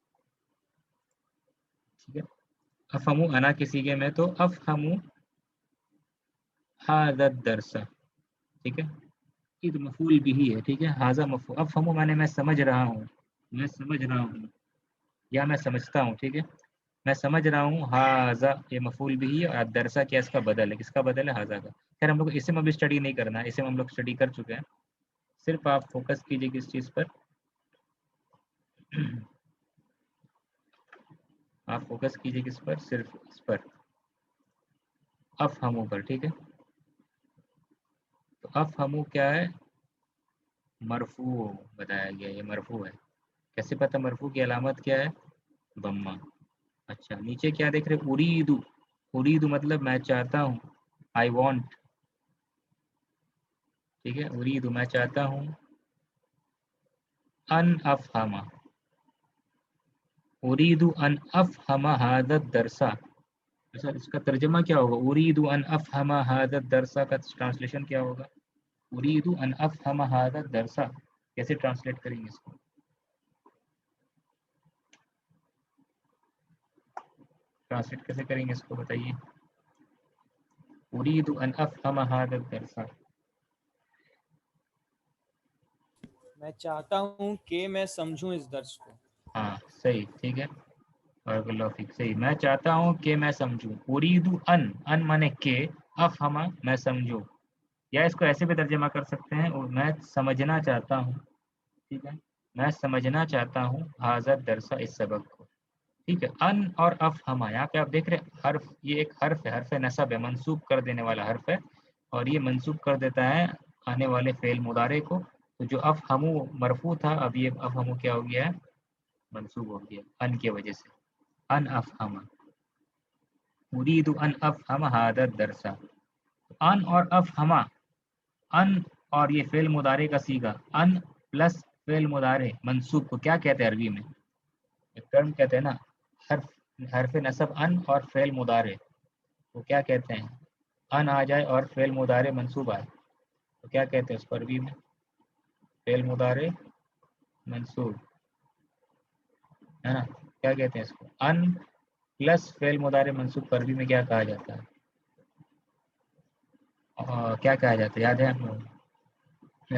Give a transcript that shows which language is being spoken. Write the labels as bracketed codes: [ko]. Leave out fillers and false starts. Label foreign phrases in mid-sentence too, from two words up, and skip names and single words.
[hi] ठीक है, [ar] افہمو انا [hi] के सीगे में, तो [ar] افہمو ھذا الدرس. [hi] ठीक है, ये मफ़ऊल भी है. ठीक है, [ar] ھذا مفعول. [hi] अफ़हमु माने मैं समझ रहा हूँ, मैं समझ रहा हूँ या मैं समझता हूँ. ठीक है, मैं समझ रहा हूँ हाजा ये मफूल भी है और दरसा क्या इसका बदल है, किसका बदल है, हाजा का। खैर हम लोग को इसे में भी स्टडी नहीं करना है, इसे में हम लोग स्टडी कर चुके हैं। सिर्फ आप फोकस कीजिए किस चीज़ पर आप फोकस कीजिए किस पर, सिर्फ इस पर, अफहमू पर, ठीक है। तो अफहमू क्या है, मरफू बताया गया, ये मरफू है। कैसे पता मरफू की अलामत क्या है, बम्मा। अच्छा नीचे क्या देख रहे, उरीदू, उरीदू मतलब मैं चाहता हूँ, [en] I want, [hi] ठीक है। उरीदू मैं चाहता हूँ, [ar] أن أفهم، أريد أن أفهم هذا الدرس. [hi] अच्छा इसका तर्जमा क्या होगा, [ar] أريد أن أفهم هذا الدرس [hi] का ट्रांसलेशन क्या होगा, [ar] أريد أن أفهم هذا الدرس, [hi] कैसे ट्रांसलेट करेंगे इसको, ट्रांसलेट कैसे करेंगे इसको बताइए, [ar] أريد أن أفهم هذا الدرس. [hi] मैं चाहता हूँ कि मैं समझूं इस दर्स को। हाँ सही, ठीक है, [ar] بارك الله فيك, [hi] सही। मैं चाहता हूँ कि मैं समझूं, [ar] أريد أن, [hi] अन माने के, अफहमा मैं समझूं, या इसको ऐसे भी तर्जमा कर सकते हैं, और मैं समझना चाहता हूँ, ठीक है, मैं समझना चाहता हूँ [ar] هذا الدرس [hi] इस सबक को, ठीक है। अन और अफहमा यहाँ पे आप देख रहे हैं हर्फ, ये एक हर्फ है, हर्फ नसब है, मंसूब कर देने वाला हर्फ है, और ये मंसूब कर देता है आने वाले फेल मुदारे को। तो जो अफहमु मरफू था, अब ये अफहमु क्या हो गया है, मंसूब हो गया अन की वजह से, [ar] أن أفهم، أريد أن أفهم هذا الدرس. [hi] अन और अफहमा, अन और ये फेल मुदारे का सीगा, अन प्लस फेल मुदारे मंसूब को क्या कहते हैं अरबी में, एक टर्म कहते हैं ना, हर्फ, हर्फ नसब अन और फेल मुदारे, वो क्या कहते हैं, अन आ जाए और फेल मुदारे मंसूब आए तो क्या कहते हैं उसको अरबी में, फेल मुदारे मंसूब, है ना, क्या कहते हैं इसको, अन प्लस फेल मुदारे मंसूब को अरबी में क्या कहा जाता है, क्या कहा जाता है, याद है आप लोगों को?